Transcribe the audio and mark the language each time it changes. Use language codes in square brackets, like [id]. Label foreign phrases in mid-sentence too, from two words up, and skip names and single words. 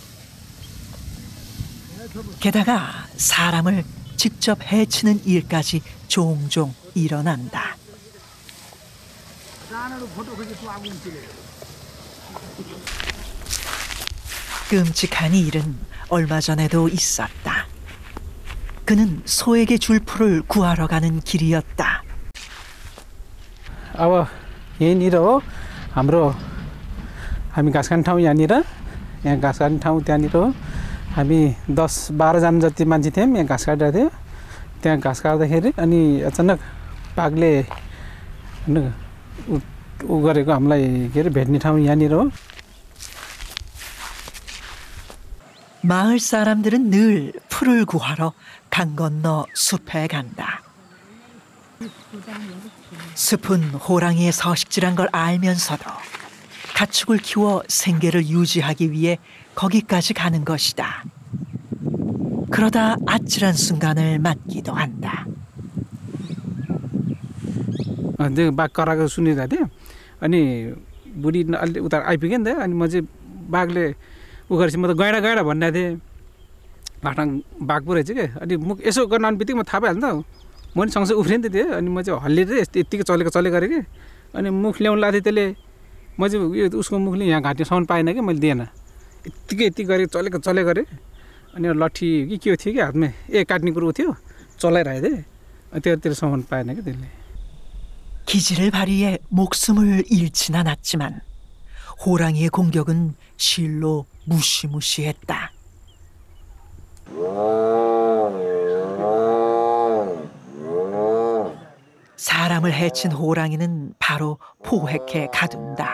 [ko] 게다가 사람을 직접 해치는 일까지 종종 일어난다. 끔찍한 일은 얼마 전에도 있었다. 그는 소에게 줄 풀을 구하러 가는 길이었다. [ne] अब यहीँनिर हो हाम्रो हामी घाँस खाने ठाउँ यहाँनिर यहाँ घाँस काट्ने ठाउँ त्यहाँनिर हो हामी 10-12 जना जति मान्छे थियौँ यहाँ घाँस काटेको थियो त्यहाँ घाँस काट्दाखेरि अनि अचानक बाघले उ गरेको हामीलाई के अरे भेट्ने ठाउँ यहाँनिर हो [ko] 마을 사람들은 늘 풀을 구하러 강 건너 숲에 간다. 숲은 호랑이의 서식지란 걸 알면서도 가축을 키워 생계를 유지하기 위해 거기까지 가는 것이다. 그러다 아찔한 순간을 맞기도 한다. [ne] त्यो बाघ कराएको सुनिरहेको थिएँ अनि बुढी अलि उता आइपुगेँ नि त अनि म चाहिँ बाघले उ गरेपछि म त गैँडा गैँडा भनिरहेको थिएँ लाटाङ बाघ पो रहेछ क्या अनि मुख यसो गर्न आउने बित्तिकै म थाहा पाइहाल्नु त म नि सँगसँगै उफ्रेँ नि त त्यो अनि म चाहिँ हल्लिएर यत्तिकै चले गरेँ कि अनि मुख ल्याउनु लाग्थेँ त्यसले म चाहिँ यो उसको मुखले यहाँ घाँटीसम्म पाएन कि मैले दिएन यत्तिकै चले गरेँ अनि लट्ठी कि के थियो कि हातमा काट्ने कुरो थियो चलाइरहेको थिएँ अनि त्यतिसम्म पाएन कि त्यसले [ko] 기지를 발휘해 목숨을 잃진 않았지만 호랑이의 공격은 실로 무시무시했다. 사람을 해친 호랑이는 바로 포획해 가둔다.